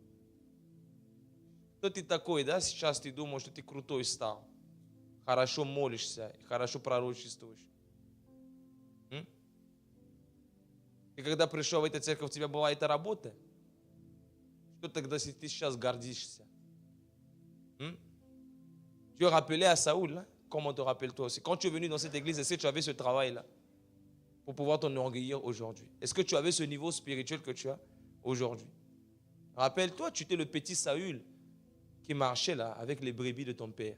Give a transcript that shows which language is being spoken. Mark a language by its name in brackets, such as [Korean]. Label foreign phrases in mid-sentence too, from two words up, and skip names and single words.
[Russian] Кто ты такой, да, сейчас ты думаешь, что ты крутой стал? Хорошо молишься, хорошо пророчествуешь. И когда пришел в эту церковь, у тебя была эта работа? Что тогда ты сейчас гордишься? [French] Tu es rappelé à Saoul, hein? Comment te rappelles-toi aussi? Quand tu es venu dans cette église, est-ce que tu avais ce travail-là pour pouvoir t'enorgueillir aujourd'hui? Est-ce que tu avais ce niveau spirituel que tu as aujourd'hui? Rappelle-toi, tu étais le petit Saül qui marchait là avec les brebis de ton père.